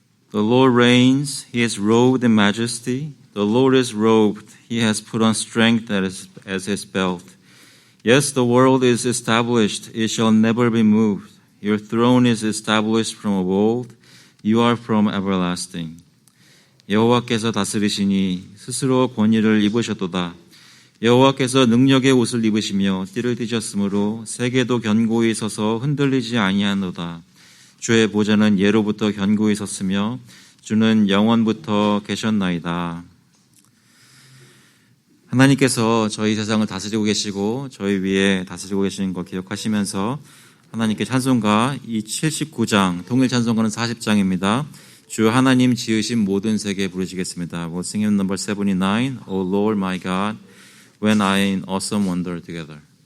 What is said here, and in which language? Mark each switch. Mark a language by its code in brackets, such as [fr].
[en] The Lord reigns, He is robed in majesty. The Lord is robed, He has put on strength as His belt. Yes, the world is established, it shall never be moved. Your throne is established from of old, you are from everlasting. [ko] 여호와께서 다스리시니 스스로 권위를 입으셨도다. 여호와께서 능력의 옷을 입으시며 띠를 띠셨으므로 세계도 견고히 서서 흔들리지 아니하노다. 주의 보좌는 예로부터 견고히 섰으며 주는 영원부터 계셨나이다. 하나님께서 저희 세상을 다스리고 계시고 저희 위에 다스리고 계시는 걸 기억하시면서 하나님께 찬송가 이 79장, 통일 찬송가는 40장입니다. 주 하나님 지으신 모든 세계 부르시겠습니다. [en] We'll sing hymn number 79, O Lord my God, when I in awesome wonder together.